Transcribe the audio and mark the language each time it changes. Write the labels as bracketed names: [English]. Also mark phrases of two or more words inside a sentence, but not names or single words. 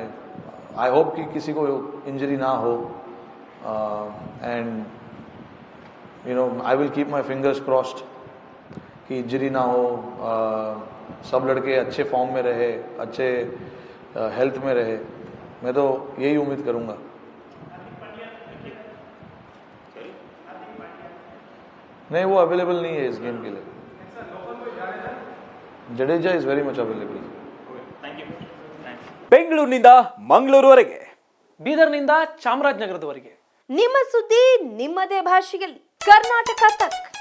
[English] I hope [Hindi] कि किसी को इंजरी ना हो, [English] and I will keep my fingers crossed [Hindi] कि इंजरी ना हो, सब लड़के अच्छे फॉर्म में रहे, अच्छे हेल्थ में रहे. मैं तो यही उम्मीद करूँगा. नहीं, वो अवेलेबल नहीं है इस गेम के लिए. [English] जडेजा is very much available. [Kannada] ಬೆಂಗಳೂರಿನಿಂದ ಮಂಗಳೂರುವರೆಗೆ, ಬೀದರ್ನಿಂದ ಚಾಮರಾಜನಗರದವರೆಗೆ ನಿಮ್ಮ ಸುದ್ದಿ ನಿಮ್ಮದೇ ಭಾಷೆಯಲ್ಲಿ ಕರ್ನಾಟಕ ತಕ್.